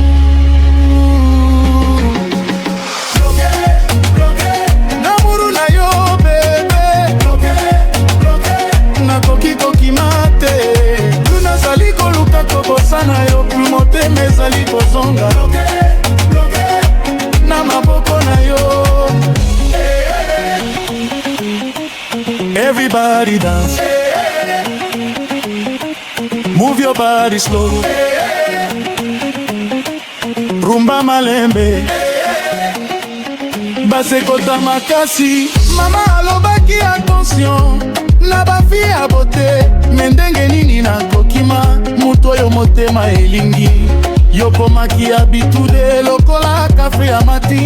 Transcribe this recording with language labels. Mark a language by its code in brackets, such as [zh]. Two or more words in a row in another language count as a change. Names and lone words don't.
[ln] Nakoki kokimate, plus nazali koluka kobosa na yo, plus motema ezali kozonga na maboko na yo. [en] Everybody dance, move your body slow. [ln] Rumba malembe, basekota makasi. Mama alobaki attention na bafi ya bote, mendenge nini na kokima. Mutu oyo motema elingi, yokomaki abitude lokola kafe ya mati.